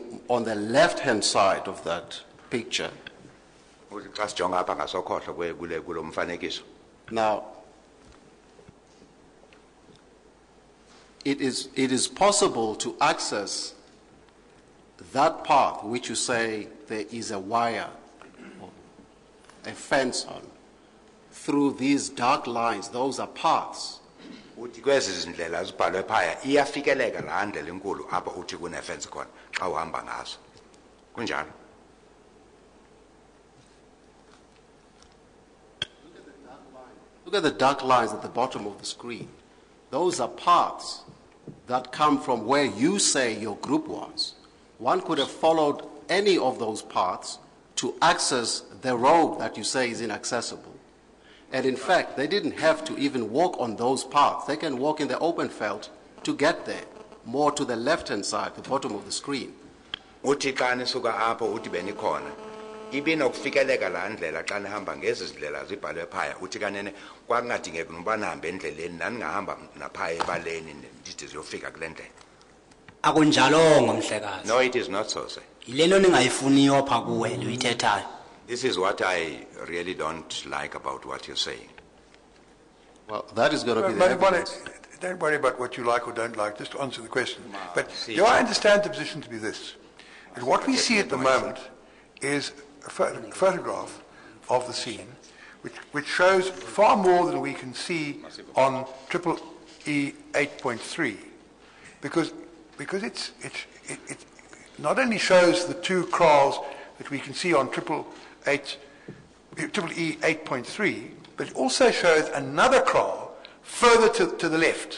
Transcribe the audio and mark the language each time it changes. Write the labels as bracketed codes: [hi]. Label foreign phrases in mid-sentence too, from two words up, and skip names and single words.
[en] on the left-hand side of that picture. [xh] Uthi xa sijonga apha ngasokhohlo kulo mfanekiso. [en] Now, it is possible to access that path which you say there is a wire, a fence on, through these dark lines. Those are paths. [xh] Uthi kwezi zindlela zibhalwe phaya iyafikeleka laa ndlela enkulu apha uthi kune-fence khona xa uhamba ngazo. Kunjalo. [en] Look at the dark lines at the bottom of the screen. Those are paths that come from where you say your group was. One could have followed any of those paths to access the road that you say is inaccessible. And in fact, they didn't have to even walk on those paths. They can walk in the open felt to get there, more to the left-hand side, the bottom of the screen. [xh] Uthi xa nisuka apho uthi benikhona ibinokufikeleka laa ndlela xa nihamba ngezi zindlela zibhalwe phaya uthi kanene kwakungadingeki noba nihambe endleleni naningahamba naphaya ebaleni ndide ziyofika kule ndlela. akunjalongo mhlekazi. [en] No, it is not so, sir. [xh] Yilento ningayifuniyo pha kuwe lo uyithethayo. [en] This is what I really don't like about what you're saying. Well, that is going to be the But evidence. don't worry about what you like or don't like, just to answer the question. But see, do I understand the position to be this? And what we see at the moment is a photograph of the scene, which shows far more than we can see on triple E 8.3, because it not only shows the 2 kraals that we can see on triple E 8.3, but it also shows another kraal further to the left.